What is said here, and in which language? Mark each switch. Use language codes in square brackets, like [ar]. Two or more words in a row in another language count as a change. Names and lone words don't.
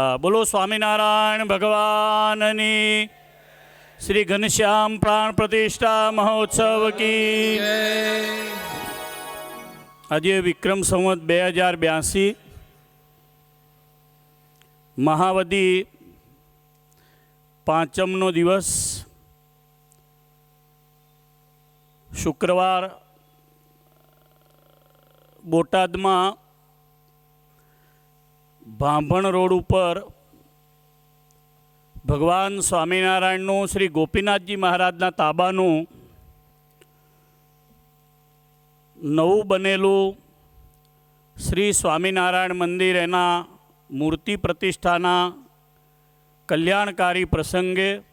[gu] બોલો સ્વામીનારાયણ ભગવાનની। [hi] श्री घनश्याम प्राण प्रतिष्ठा महोत्सव की। [gu] આજ વિક્રમ સંવત 2082 મહાવદી પાંચમનો દિવસ શુક્રવાર બોટાદમાં ભાંભણ રોડ ઉપર ભગવાન સ્વામિનારાયણનું શ્રી ગોપીનાથજી મહારાજના તાબાનું નવું બનેલું શ્રી સ્વામિનારાયણ મંદિર એના મૂર્તિ પ્રતિષ્ઠાના કલ્યાણકારી પ્રસંગે